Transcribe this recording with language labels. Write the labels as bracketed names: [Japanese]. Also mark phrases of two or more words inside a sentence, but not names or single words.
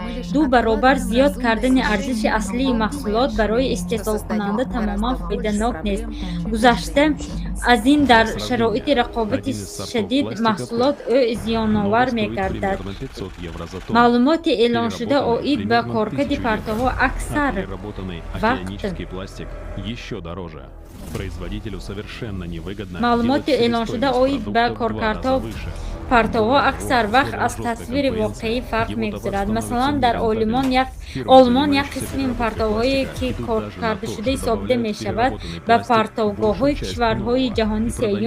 [Tajik] 2 баробар зиёд кардани арзиши аслии маҳсулот барои истеҳсолкунанда тамоман фоиданок нест. Гузашта аз ин дар шароити рақобати шадид маҳсулот зиёновар мегардад. Маълумоти эълоншуда оид ба коркарди партовҳо аксар вақт [Russian] еще дороже. Производителю совершенно невыгодно. [Tajik] Маълумоти эълоншуда оид ба коркардҳо партовҳо аксар вақт аз тасвири воқеӣ фарқ мегузарад. Масалан, дар Олмон як қисми партовҳое, ки коркардашуда ҳисобида мешавад, ба партовгоҳҳои кишварҳои ҷаҳони сеюм.